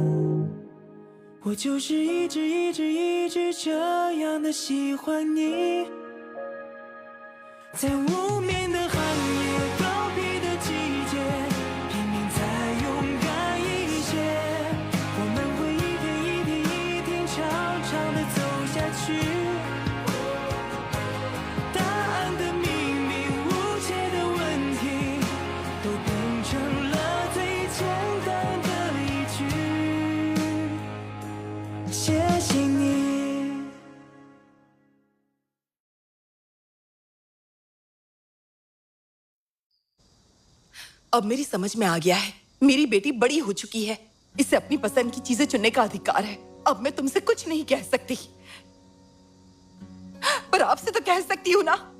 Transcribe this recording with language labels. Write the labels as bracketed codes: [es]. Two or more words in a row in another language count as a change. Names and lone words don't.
[zh] 我就是一直这样的喜欢你，在无眠的寒夜，告别的季节，拼命再勇敢一些，我们会一天长长的走下去。答案的秘密，无解的问题，都变成了最简单的一句，谢谢你。 [hi] अब मेरी समझ में आ गया है, मेरी बेटी बड़ी हो चुकी है, इसे अपनी पसंद की चीजें चुनने का अधिकार है। अब मैं तुमसे कुछ नहीं कह सकती, पर आपसे तो कह सकती हूँ ना।